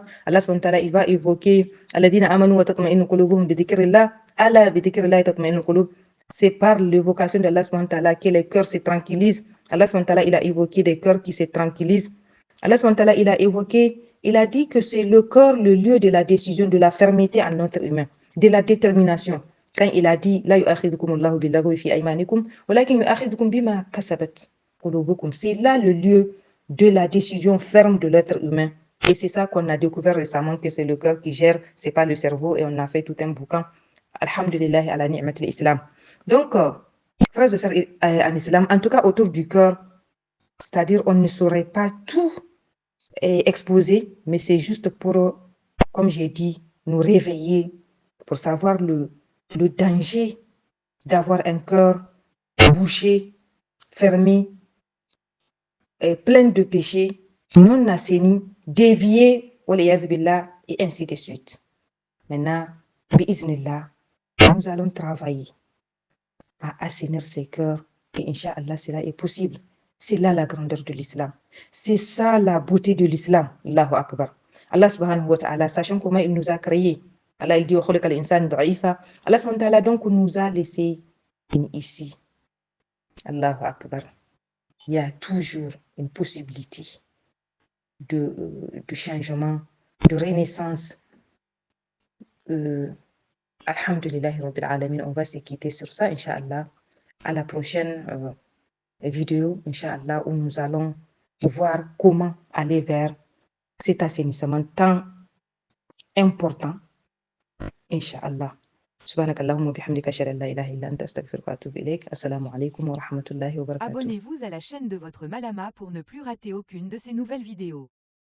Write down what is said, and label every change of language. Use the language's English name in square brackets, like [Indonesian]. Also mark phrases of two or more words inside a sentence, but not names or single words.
[French] Allah [Arabic] سبحانه وتعالى, [French] il va évoquer c'est par l'évocation d'Allah [Arabic] سبحانه وتعالى [French] que les cœurs se tranquillisent. Allah [Arabic] سبحانه وتعالى, [French] il a évoqué des cœurs qui se tranquillisent. Allah [Arabic] سبحانه وتعالى, [French] il a évoqué, il a dit que c'est le cœur le lieu de la décision, de la fermeté en notre humain, de la détermination. Quand il a dit, [Arabic] لا يؤاخذكم الله باللغو في أيمانكم، ولكن يؤاخذكم بما كسبت قلوبكم. [French] C'est là le lieu de la décision ferme de l'être humain. Et c'est ça qu'on a découvert récemment, que c'est le cœur qui gère, c'est pas le cerveau, et on a fait tout un bouquin. [Arabic] الحمد لله على نعمة الإسلام. [French] Donc, frères et sœurs en islam, en tout cas autour du cœur, c'est-à-dire on ne saurait pas tout exposé, mais c'est juste pour, comme j'ai dit, nous réveiller, pour savoir le danger d'avoir un cœur bouché, fermé, plein de péchés, non assaini, dévié, et ainsi de suite. Maintenant, bi'iznillah, nous allons travailler à assainir ces cœurs et Inch'Allah, cela est possible. C'est là la grandeur de l'islam. C'est ça la beauté de l'islam. [Arabic] الله أكبر. الله سبحانه وتعالى, [French] sachant comment il nous a créés. Allah il dit Allah [Arabic] سبحانه وتعالى [French] donc nous a laissé ici. [Arabic] الله أكبر. [French] Il y a toujours une possibilité de changement, de renaissance. [Arabic] الحمد لله رب العالمين. [French] On va se quitter sur ça, Inch'Allah. À la prochaine vidéo, Inch'Allah, où nous allons voir comment aller vers cet assainissement tant important, Inch'Allah. [Arabic] سبحانك اللهم وبحمدك أشهد أن لا إله إلا أنت أستغفرك وأتوب إليك. السلام عليكم ورحمة الله وبركاته. [French] Abonnez-vous à la chaîne de votre Malama pour ne plus rater aucune de ses nouvelles vidéos.